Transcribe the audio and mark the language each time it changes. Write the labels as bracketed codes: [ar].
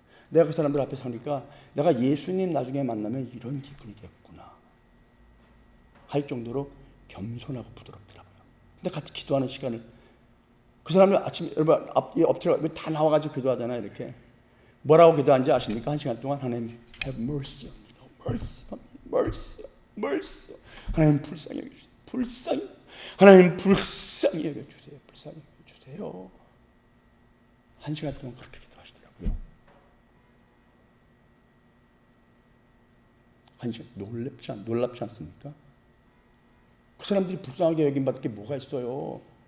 [ko] 내가 그 사람들 앞에 서니까 내가 예수님 나중에 만나면 이런 기분이겠구나 할 정도로 겸손하고 부드럽더라고요. 근데 같이 기도하는 시간을 그 사람들 아침에 여러분 앞에 엎드려 다 나와가지고 기도하잖아요. 이렇게 뭐라고 기도하는지 아십니까? 1시간 동안 [en] 하나님 have mercy on me, mercy, mercy, mercy. [ko] 하나님 불쌍히 여겨주세요. 불쌍히 하나님 불쌍히 여겨주세요. 불쌍히 여겨주세요. 1시간 동안 그렇게 기도하시더라고요. 1시간 놀랍지 않습니까? 그 사람들이 불쌍하게 여김받을 게 뭐가 있어요?